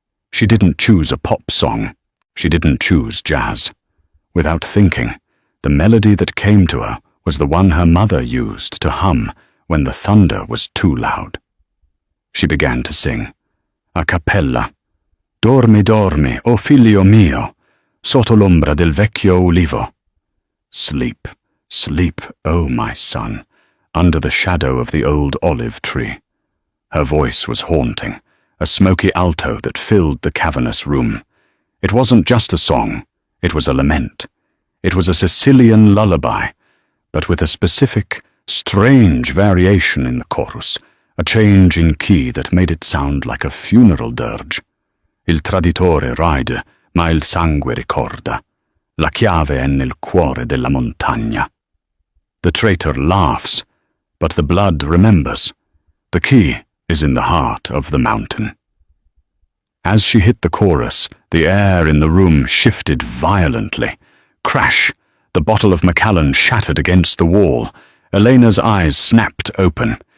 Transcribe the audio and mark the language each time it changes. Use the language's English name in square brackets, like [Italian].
[English] She didn't choose a pop song. She didn't choose jazz. Without thinking, the melody that came to her was the one her mother used to hum when the thunder was too loud. She began to sing, a cappella. [Italian] "Dormi, dormi, o figlio mio, sotto l'ombra del vecchio ulivo." [English] Sleep, sleep, O my son, under the shadow of the old olive tree. Her voice was haunting, a smoky alto that filled the cavernous room. It wasn't just a song, it was a lament. It was a Sicilian lullaby, but with a specific, strange variation in the chorus, a change in key that made it sound like a funeral dirge. [Italian] Il traditore ride, ma il sangue ricorda. La chiave è nel cuore della montagna. [English] The traitor laughs, but the blood remembers. The key is in the heart of the mountain. As she hit the chorus, the air in the room shifted violently. Crash! The bottle of Macallan shattered against the wall. Elena's eyes snapped open.